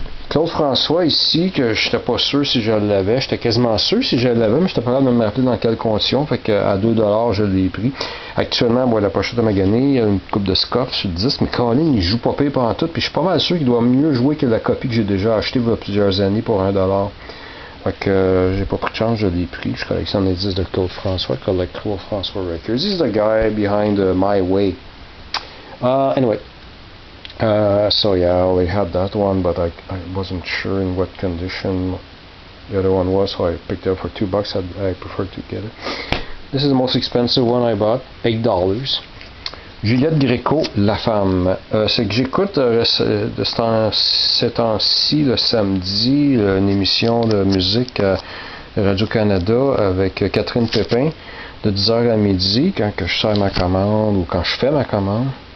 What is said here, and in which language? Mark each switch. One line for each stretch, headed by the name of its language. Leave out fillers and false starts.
French: Claude François ici, que j'étais pas sûr si je l'avais, j'étais quasiment sûr si je l'avais, mais j'étais pas capable de me rappeler dans quelles conditions, fait qu'à $2 je l'ai pris. Actuellement, la pochette a magané, il y a une coupe de scoff sur le disque, mais Colin il joue pas pire pendant tout, puis je suis pas mal sûr qu'il doit mieux jouer que la copie que j'ai déjà achetée il y a plusieurs années pour $1. Fait que j'ai pas pris de chance, je l'ai pris. Je collectionne les disques de Claude François,
English: collect Claude François Records. This is the guy behind My Way. Anyway. So yeah, I already had that one, but I wasn't sure in what condition the other one was, so I picked it up for $2. I prefer to get it. This is the most expensive one I bought, $8.
French: Juliette Gréco, La Femme. C'est que j'écoute de ces temps-ci, le samedi, une émission de musique à Radio-Canada avec Catherine Pépin, de 10h à midi, quand que je sers ma commande ou quand je fais ma commande.